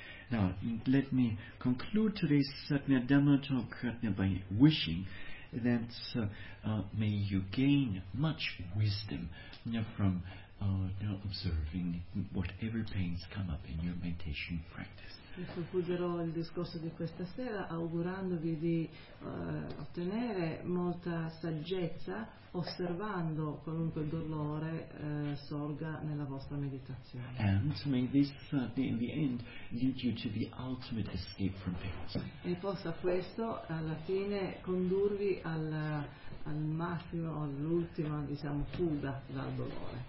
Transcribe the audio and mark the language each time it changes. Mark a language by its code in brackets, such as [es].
[en] Now, let me conclude today's Satya Dhamma talk by wishing that may you gain much wisdom from observing whatever pains come up in your meditation practice. [it] Io concluderò il discorso di questa sera augurandovi di ottenere molta saggezza osservando qualunque dolore sorga nella vostra meditazione. [en] And may this in the end lead you to the ultimate escape from pain. [it] E possa questo alla fine condurvi al massimo, all'ultima, diciamo, fuga dal dolore.